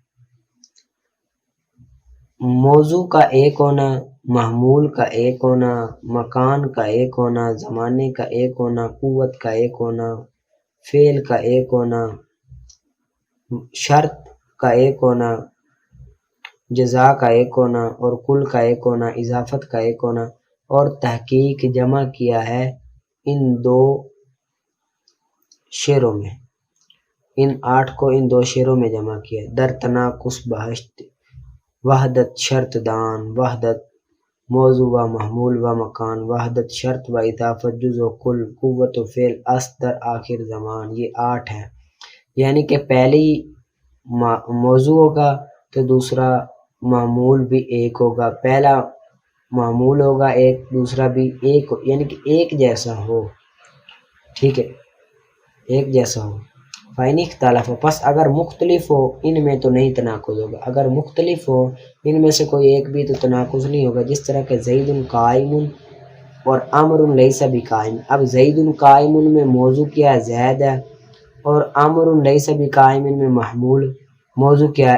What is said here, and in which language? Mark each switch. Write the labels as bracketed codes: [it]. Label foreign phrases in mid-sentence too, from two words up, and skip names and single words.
[ur] موضوع کا ایک ہونا، محمول کا ایک ہونا، مکان کا ایک ہونا، زمانے کا ایک ہونا، قوت کا ایک ہونا، فعل کا ایک ہونا، شرط کا ایک ہونا، جزا کا ایک ہونا اور کل کا ایک ہونا، اضافت کا ایک ہونا اور تحقیق جمع کیا ہے ان 2 شعروں میں، ان 8 کو ان 2 شعروں میں جمع کیا۔ [fa] در تناقض بہشت وحدت شرط دان، وحدت موضوع و محمول و مکان، وحدت شرط و اضافت جز و کل، قوت و فعل در آخر زمان۔ [ur] یہ 8 ہیں، یعنی کہ پہلی موضوع ہوگا تو دوسرا معمول بھی ایک ہوگا، پہلا معمول ہوگا ایک، دوسرا بھی ایک، یعنی کہ ایک جیسا ہو، ٹھیک ہے، ایک جیسا ہو۔ [ar] فَإِنِ اخْتَلَفَ، [ur] پس اگر مختلف ہو ان میں تو نہیں تناقض ہوگا، اگر مختلف ہو ان میں سے کوئی ایک بھی تو تناقض نہیں ہوگا، جس طرح کہ زید قائم اور عمر [ar] لیس بقائم۔ [ur] اب زید قائم میں موضوع کیا ہے؟ زید ہے، اور عمر [ar] لیس بقائم [ur] میں محمول موضوع کیا ہے؟